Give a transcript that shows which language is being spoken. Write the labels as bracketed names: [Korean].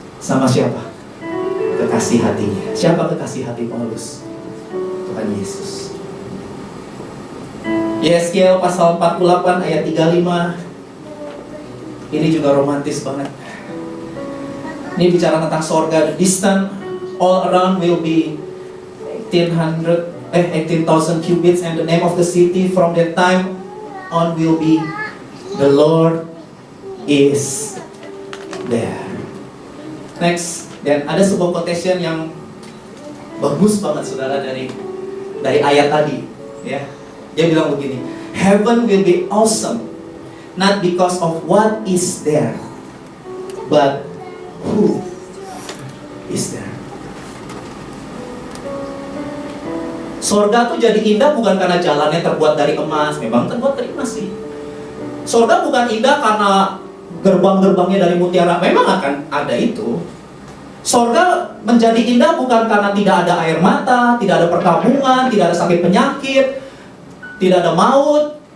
[Indonesian] Sama siapa? Kekasih hatinya. Siapa kekasih hati Paulus? Tuhan Yesus. Yeskiel pasal 48 ayat 35. Ini juga romantis banget. Ini bicara tentang sorga. [English] The distant all around will be 18,000 cubits, and the name of the city from that time on will be the Lord is there. [Indonesian] Next, dan ada sebuah quotation yang bagus banget saudara dari ayat tadi, ya. Dia bilang begini, [English] heaven will be awesome not because of what is there, but who is there. [Indonesian] Sorga tuh jadi indah bukan karena jalannya terbuat dari emas, memang terbuat dari emas sih. Sorga bukan indah karena gerbang-gerbangnya dari mutiara, memang akan ada itu. Sorga menjadi indah bukan karena tidak ada air mata, tidak ada perkampungan, tidak ada sakit penyakit, tidak ada maut.